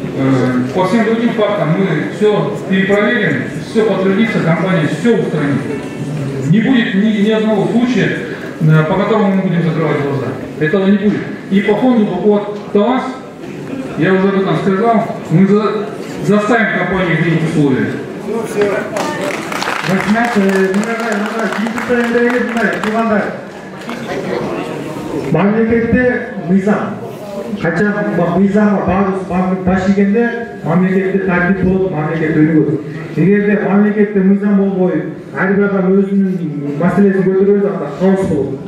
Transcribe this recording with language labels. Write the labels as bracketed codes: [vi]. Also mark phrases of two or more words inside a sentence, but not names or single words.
[ru] По всем другим фактам мы все перепроверим, все подтвердится, компания все устранит. Не будет ни одного случая, по которому мы будем закрывать глаза. Этого не будет. И по фонду по ТАВАС, я уже об этом сказал, мы заставим компанию изменить условия. [ky] Мамлекетте мыйзам. Качан мыйзамга баш ийгенде мамлекетте тартип болуп, мамлекет өнүгөт. Эгерде мамлекетте мыйзам болбой, ар бир адам өзүнүн маселесин көтөрөбөз, анда хаос болот.